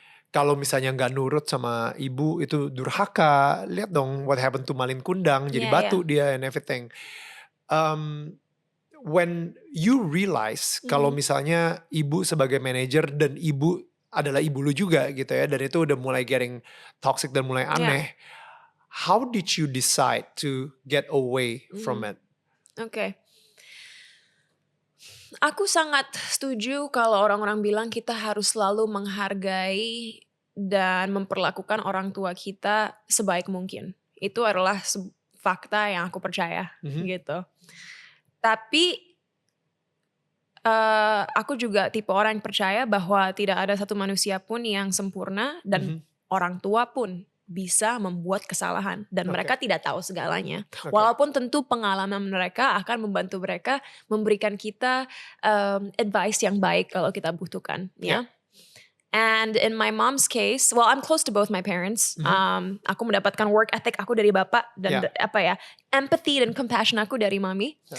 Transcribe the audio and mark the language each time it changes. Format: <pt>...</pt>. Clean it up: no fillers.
<id>Kalau misalnya nggak nurut sama ibu itu durhaka. Lihat dong</id> <en>what happened to</en> <id>Malin Kundang, jadi batu dia</id> <en>and everything. When you realize</en> <id>kalau misalnya ibu sebagai manajer dan ibu adalah ibu lu juga gitu ya, dan itu udah mulai</id> <en>getting toxic</en> <id>dan mulai aneh.</id> <en>How did you decide to get away from it?</en> <id>Oke. Aku sangat setuju kalau orang-orang bilang kita harus selalu menghargai dan memperlakukan orang tua kita sebaik mungkin. Itu adalah fakta yang aku percaya gitu. Tapi aku juga tipe orang yang percaya bahwa tidak ada satu manusia pun yang sempurna dan orang tua pun bisa membuat kesalahan dan mereka tidak tahu segalanya. Walaupun tentu pengalaman mereka akan membantu mereka memberikan kita advice yang baik kalau kita butuhkan, ya.</id> <en>And in my mom's case, well, I'm close to both my parents.</en> <id>Aku mendapatkan work ethic aku dari bapak dan empathy dan compassion aku dari mami.</id>